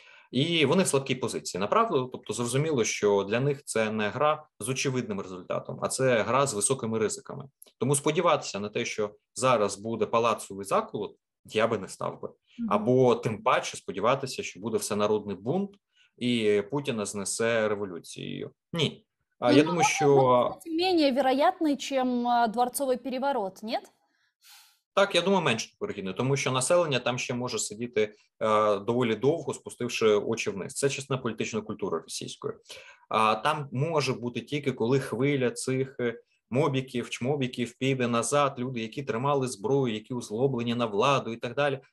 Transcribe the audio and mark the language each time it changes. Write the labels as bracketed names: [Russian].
[Ukrainian] І вони в слабкій позиції. Направду, тобто зрозуміло, що для них це не гра з очевидним результатом, а це гра з високими ризиками. Тому сподіватися на те, що зараз буде палацовий заколот, я би не став би. Або тим паче сподіватися, що буде всенародний бунт і Путіна знесе революцією. Ні. Я думаю, що... [Russian] менее вероятный, чем дворцовий переворот, [Ukrainian] ні? Так, я думаю, менш вирогідно, тому що населення там ще може сидіти доволі довго, спустивши очі вниз. Це частина політичної культури російської. Там може бути тільки коли хвиля цих мобіків, чмобіків піде назад, люди, які тримали зброю, які озлоблені на владу і так далі.